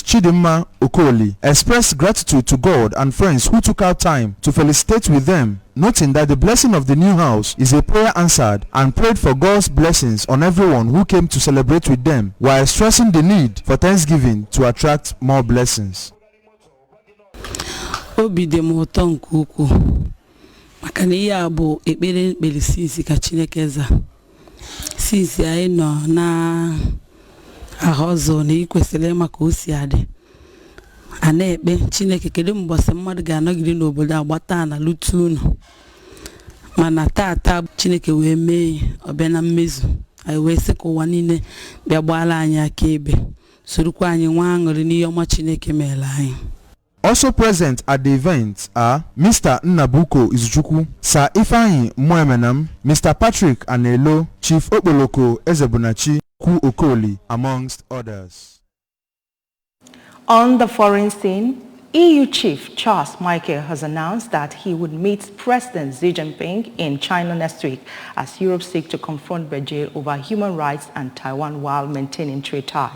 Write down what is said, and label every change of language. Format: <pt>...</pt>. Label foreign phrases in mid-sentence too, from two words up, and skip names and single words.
<en>Chidimma Okoli, expressed gratitude to God and friends who took out time to felicitate with them, noting that the blessing of the new house is a prayer answered, and prayed for God's blessings on everyone who came to celebrate with them, while stressing the need for Thanksgiving to attract more blessings.</en> <ig>Obi dị m ụtọ nke ukwuu maka na ihe a bụ ekpere mkpere sinsi ka Chineke za sinsi anyị nọ na ahọzọ na ikwesịrị maka o si adị a na-ekpe Chineke kedu mbọsị mmadụ ga-anọgide n'obodo agbata na lutu unu mana tata Chineke wee mee ọbịa na mmezu anyị wee sị ka ụwa niile bịa gbala anyị akaebe sorokwa anyị nwa aṅụrị n'ihe ọma Chineke meela anyị.</ig> <en>Also present at the event are Mr. Nnabuko Izuchukwu, Sir Ifeanyi Mwemenam, Mr. Patrick Anelo, Chief Okpoloko Ezebunachi Ku Okoli, amongst others. On the foreign scene, EU Chief Charles Michael has announced that he would meet President Xi Jinping in China next week as Europe seeks to confront Beijing over human rights and Taiwan while maintaining trade ties.</en>